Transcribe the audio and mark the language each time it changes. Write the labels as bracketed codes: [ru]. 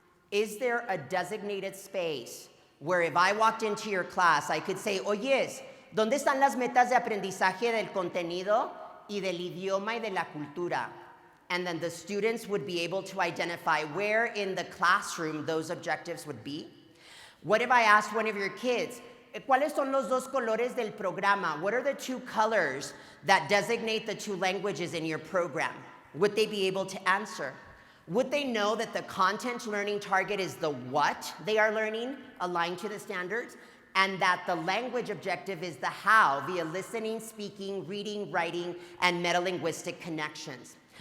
[en] Is there a designated space where if I walked into your class, I could say, [es] oyes, ¿dónde están las metas de aprendizaje del contenido y del idioma y de la cultura? [en] And then the students would be able to identify where in the classroom those objectives would be. What if I asked one of your kids, [es] ¿cuáles son los dos colores del programa? [en] What are the two colors that designate the two languages in your program? Would they be able to answer? Would they know that the content learning target is the what they are learning, aligned to the standards, and that the language objective is the how, via listening, speaking, reading, writing, and metalinguistic connections?